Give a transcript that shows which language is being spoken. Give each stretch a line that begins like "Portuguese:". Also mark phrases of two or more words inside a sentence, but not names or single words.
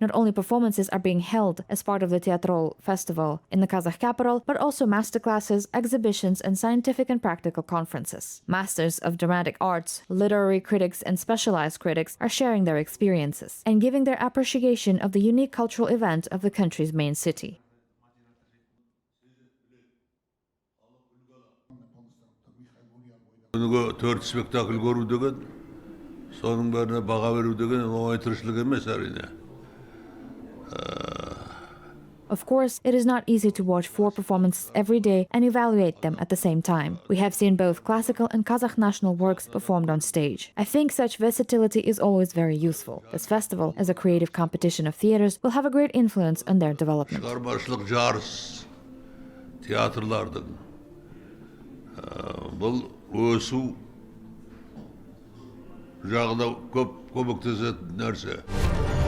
English: Not only performances are being held as part of the Teatr ALL festival in the Kazakh capital, but also masterclasses, exhibitions, and scientific and practical conferences. Masters of dramatic arts, literary critics, and specialized critics are sharing their experiences and giving their appreciation of the unique cultural event of the country's main city.
Kazakh: Төрт спектакль көру деген, соның бәріне баға беру деген оңай тіршілік емес әрине.
English: Of course, it is not easy to watch 4 performances every day and evaluate them at the same time. We have seen both classical and Kazakh national works performed on stage. I think such versatility is always very useful. This festival, as a creative competition of theaters, will have a great influence on their development.
Kazakh: Шығармашылық жарыс театрлардың бұл өсу жағына көп көмектесетін нәрсе.